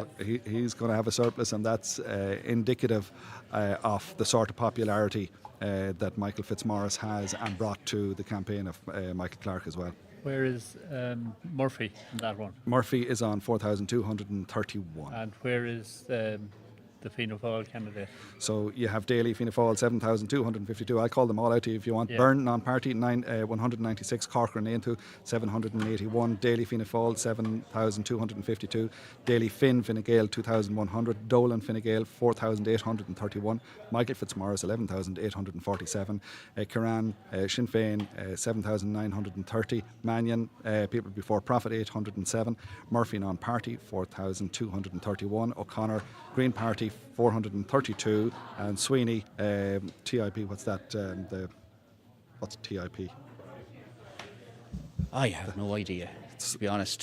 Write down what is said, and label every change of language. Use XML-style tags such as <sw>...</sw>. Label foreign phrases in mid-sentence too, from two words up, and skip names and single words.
<en>So he's going to have a surplus, and that's indicative of the sort of popularity that Michael Fitzmaurice has and brought to the campaign of Michael Clark as well. Where is Murphy in that one? Murphy is on 4,231. And where is the Fianna Fáil candidate? So you have Daly, Fianna Fáil, 7,252. I'll call them all out to you if you want. Yeah. Byrne, non-party, 196. Corcoran, Aintu, 781. Daly, Fianna Fáil, 7,252. Daly, Fine Gael, 2,100. Dolan, Fine Gael, 4,831. Michael Fitzmaurice, 11,847. Kiran, Sinn Féin, 7,930. Mannion, People Before Profit, 807. Murphy, non-party, 4,231. O'Connor, Green Party, 432, and Sweeney, TIP. What's that? What's TIP? I have no idea, to be honest.</en>